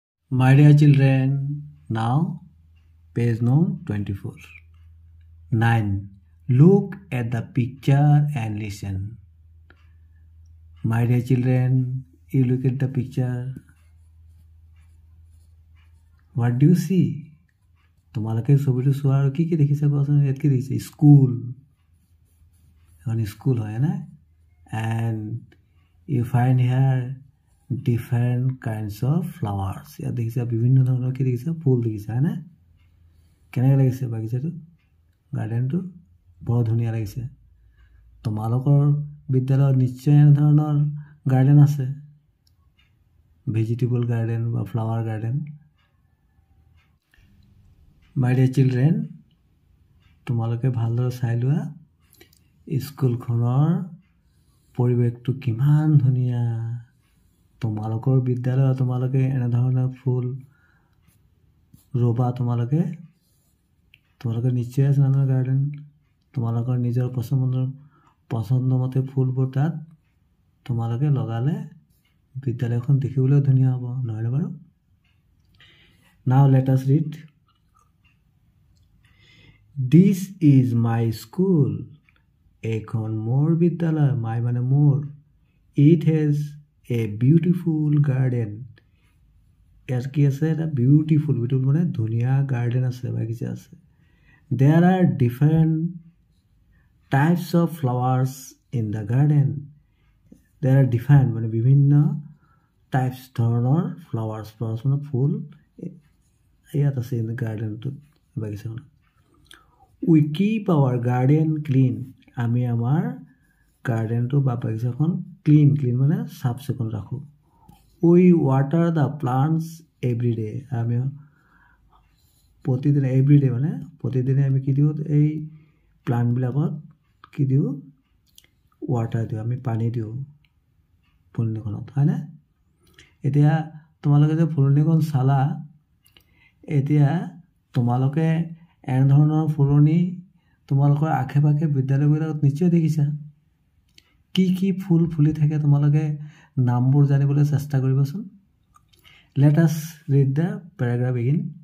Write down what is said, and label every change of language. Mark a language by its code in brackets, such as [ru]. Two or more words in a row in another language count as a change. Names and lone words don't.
[en] My dear children, now page number 24. 9. Look at the picture and listen. My dear children, you look at the picture. What do you see? [as] তোমালোকে ছবিটো চোৱা আৰু কি দেখিছা কোৱাচোন ইয়াত কি দেখিছে স্কুল এখন স্কুল হয় না [en] and you find here different kinds of flowers [as] ইয়াত দেখিছা বিভিন্ন ধৰণৰ কি দেখিছা ফুল দেখিছা হয় না কেনেকৈ লাগিছে বাগিচাটো গাৰ্ডেনটো বৰ ধুনীয়া লাগিছে তোমালোকৰ বিদ্যালয়ত নিশ্চয় এনে ধৰণৰ গাৰ্ডেন আছে [en] vegetable garden [as] বা [en] flower garden My dear children, [as] তোমালোকে ভালদৰে চাই লোৱা স্কুলখনৰ পৰিৱেশটো কিমান ধুনীয়া তোমালোকৰ বিদ্যালয়ত তোমালোকে এনে ধৰণৰ ফুল ৰোবা তোমালোকে নিশ্চয় আছে না গাৰ্ডেন তোমালোকৰ নিজৰ পছন্দমতে ফুলবোৰ তাত তোমালোকে লগালে বিদ্যালয়খন দেখিবলৈ ধুনীয়া হ'ব নহয় বাৰু [en] Now let us read This is my school. [as] এখন মোৰ বিদ্যালয়। My মানে মোৰ. [en] It has a beautiful garden. [as] আৰু কি আছে এটা beautiful মানে ধুনীয়া garden আছে বাগিচা আছে. [en] There are different types of flowers in the garden. There are different [as] মানে বিভিন্ন [en] types dhoroner flowers [as] মানে ফুল ইয়াত আছে [en] in the garden [as] তো বাগিচা [en] We keep our garden clean. [as] আমি আমাৰ গাৰ্ডেনটো বা বাগিচাখন ক্লিন মানে সাফ চিকুণ ৰাখো [en] We water the plants every day. [as] আমি প্ৰতিদিনে [en] every day [as] মানে প্ৰতিদিনে আমি কি দিও এই প্লান্ট বিলাকত কি দিও ওয়াটাৰ দিও আমি পানী দিও ফুলনিখনত হয় না এতিয়া তোমালোকে যে ফুলনিখন চালা এতিয়া তোমালোকে এনে ধৰণৰ ফুলনি তোমালোকৰ আখে-পাখে বিদ্যালয়বোৰত নিশ্চয় দেখিছা কি ফুল ফুলি থাকে তোমালোকে নামবোৰ জানিবলৈ চেষ্টা কৰিবাচোন [en] Let us read the paragraph again